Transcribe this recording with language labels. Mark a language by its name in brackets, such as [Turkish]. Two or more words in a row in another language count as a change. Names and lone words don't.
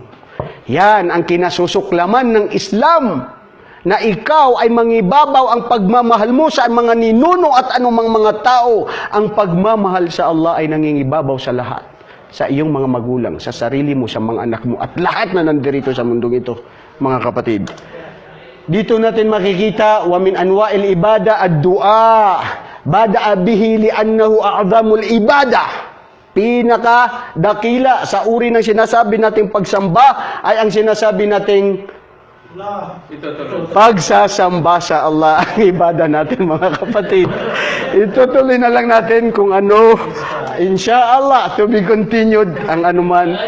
[Filipino] Yan ang kinasusuklaman ng Islam, na ikaw ay mangibabaw ang pagmamahal mo sa mga ninuno at anumang mga tao. Ang pagmamahal sa Allah ay nangingibabaw sa lahat. Sa iyong mga magulang, sa sarili mo, sa mga anak mo, at lahat na nandirito sa mundong ito, mga kapatid. Dito natin makikita, [Arabic] wa min anwa'il ibada ad-du'a. Bada'a bihi li'annahu a'zamul ibada. [Filipino] Pinaka dakila sa uri ng sinasabi nating pagsamba ay ang sinasabi nating pagsasamba sa Allah ang ibada natin, mga kapatid. Itutuloy na lang natin kung ano, [Arabic] insya Allah, [English] to be continued [Filipino] ang anuman.